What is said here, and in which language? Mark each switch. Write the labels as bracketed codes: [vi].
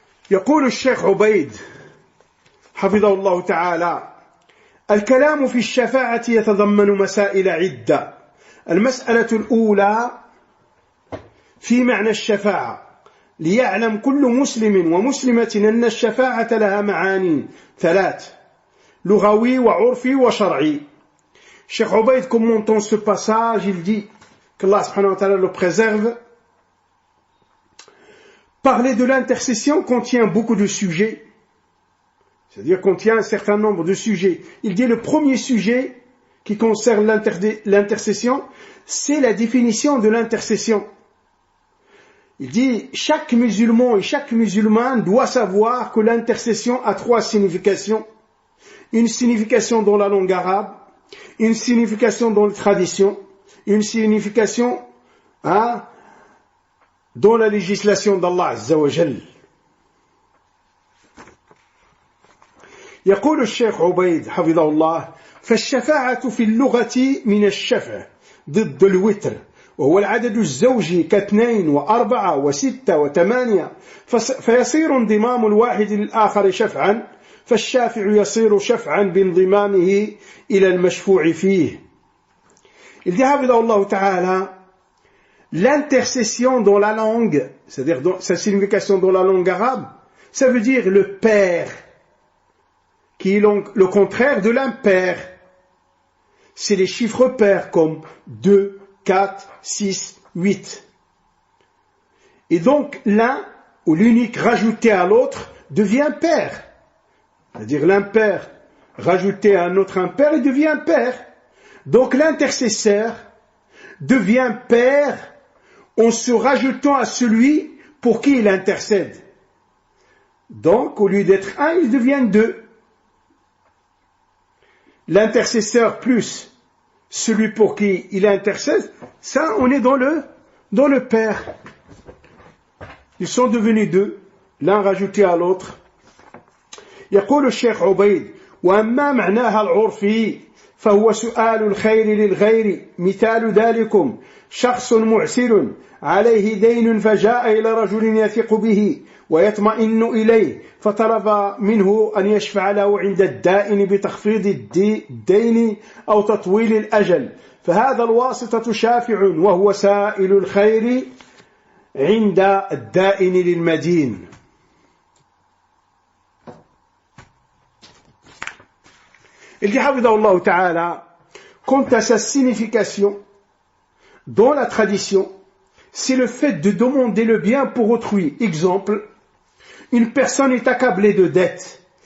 [ar] يقول الشيخ عبيد حفظه الله تعالى الكلام في الشفاعة يتضمن مسائل عدة. المسألة الأولى في معنى الشفاعة ليعلم كل مسلم ومسلمة أن الشفاعة لها معاني 3 لغوي وعرفي وشرعي. [fr] Cheikh Ubayd, commentant ce passage, il dit qu'Allah subhanahu wa ta'ala le préserve. Parler de l'intercession contient beaucoup de sujets, c'est-à-dire contient un certain nombre de sujets. Il dit le premier sujet qui concerne l'intercession, c'est la définition de l'intercession. Il dit chaque musulman et chaque musulmane doit savoir que l'intercession a 3 significations. Une signification dans la langue arabe, une signification dans la tradition, une signification dans la législation d'Allah Azza wa Jal. [ar] يقول الشيخ عبيد حفظه الله: فالشفاعة في اللغة من الشفع ضد الوتر، وهو العدد الزوجي كاثنين وأربعة وستة وثمانية، فيصير انضمام الواحد للآخر شفعا، فالشافع يصير شفعا بانضمامه إلى المشفوع فيه. [fr] Il dit [ar] حفظه الله تعالى: [fr] l'intercession dans la langue, c'est-à-dire dans sa signification dans la langue arabe, ça veut dire le pair, qui est le contraire de l'impair. C'est les chiffres pairs comme 2, 4, 6, 8. Et donc l'un ou l'unique rajouté à l'autre devient pair. C'est-à-dire l'impair rajouté à un autre impair, il devient pair. Donc l'intercesseur devient pair en se rajoutant à celui pour qui il intercède. Donc au lieu d'être un, il devient deux. L'intercesseur plus celui pour qui il intercède, ça on est dans le pair. Ils sont devenus deux, l'un rajouté à l'autre. [ar] يقول الشيخ عبيد: وأما معناها العرفي فهو سؤال الخير للغير، مثال ذلكم شخص معسر عليه دين فجاء إلى رجل يثق به ويطمئن إليه فطلب منه أن يشفع له عند الدائن بتخفيض الدين أو تطويل الأجل، فهذا الواسطة شافع وهو سائل الخير عند الدائن للمدين. [fr] Il dit [ar] حفظه ta'ala, [fr] quant à sa signification dans la tradition, c'est le fait de demander le bien pour autrui. Exemple, une personne est accablée de dettes.